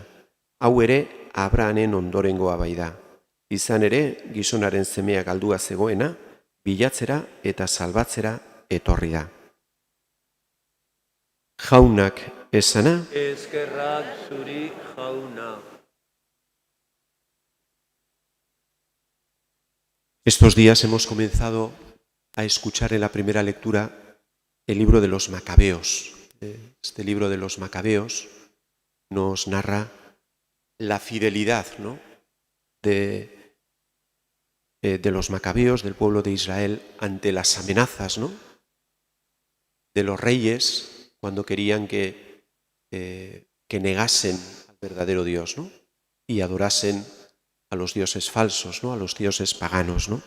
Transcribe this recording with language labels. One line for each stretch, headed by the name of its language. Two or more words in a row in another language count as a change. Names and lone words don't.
Basque: Hau ere Abrahamen ondorengoa bai da. Izan ere, gizonaren semea galdua zegoena, bilatzera eta salbatzera etorri da. Jaunak esana. Eskerrak zuri jauna.
Spanish: Estos días hemos comenzado a escuchar en la primera lectura el libro de los Macabeos. Este libro de los Macabeos nos narra la fidelidad, ¿no?, de de los macabeos, del pueblo de Israel, ante las amenazas, ¿no?, de los reyes cuando querían que negasen al verdadero Dios, ¿no?, y adorasen a los dioses falsos, ¿no?, a los dioses paganos, ¿no?